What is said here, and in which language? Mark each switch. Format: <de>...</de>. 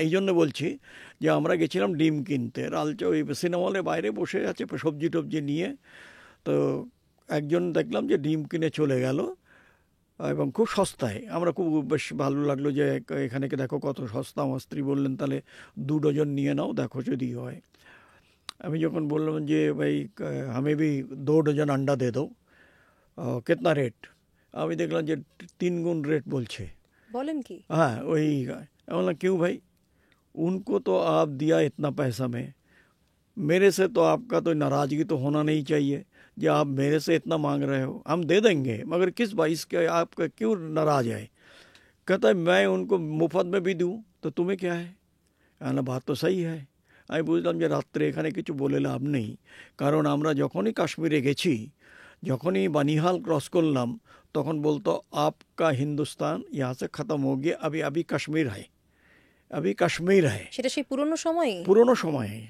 <bn>এই জন্য বলছি যে আমরা গেছিলাম ডিম কিনতে, ওই সিনেমা হলের বাইরে বসে আছে সবজি টবজি নিয়ে। তো একজন দেখলাম যে ডিম কিনে চলে গেল, এবং খুব সস্তায়। আমরা খুব বেশ ভালো লাগলো যে এখানে দেখো কত সস্তা। আমার স্ত্রী বললেন তাহলে 2 ডজন নিয়ে নাও, দেখো যদি হয়। আমি যখন বললাম যে ভাই</bn> <hi>हमें भी 2 डजन अंडा दे दो, कितना रेट?</hi> <bn>আমি দেখলাম যে 3 गुण रेट বলছে। বলেন কি? হ্যাঁ, ওই বললাম</bn> <hi>क्यों भाई, उनको तो आप दिया इतना पैसा में, मेरे से तो आपका तो नाराज़गी तो होना नहीं चाहिए कि आप मेरे से इतना मांग रहे हो। हम दे देंगे, मगर किस बाइस के आपका क्यों नाराज़ है? कहता है मैं उनको मुफ्त में भी दूँ तो तुम्हें क्या है?</hi> <bn>না, বাত তো সহি হয়। আমি বুঝলাম যে রাত্রে এখানে কিছু বলে লাভ নেই, কারণ আমরা যখনই কাশ্মীরে গেছি, যখনই বানিহাল ক্রস করলাম, তখন বলতো আপকা হিন্দুস্তান</bn> <hi>यहाँ से खत्म हो गया, अभी अभी कश्मीर है, अभी कश्मीर है।</hi> <bn>সেটা সেই পুরনো সময়ে</bn>